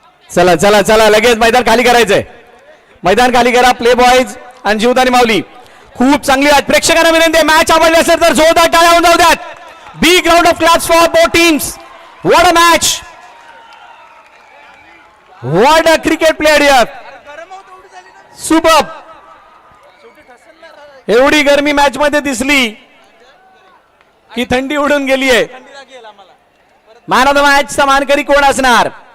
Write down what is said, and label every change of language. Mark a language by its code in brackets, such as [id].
[mr] चला चला चला लगेच मैदान खाली करायचंय. मैदान खाली करा. प्ले बॉईज आणि जीवदानी माऊली खूप चांगली आहेत. प्रेक्षकांना विनंती आहे, मॅच आवडली असेल तर जोरदार टाळ्या होऊन जाऊ द्यात. [en] Big round of claps for both teams. What a match, what a cricket player here. Super. [mr] एवढी गरमी मॅच मध्ये दिसली की थंडी उडून गेली आहे. मॅन ऑफ द मॅच चा मानकरी कोण असणार?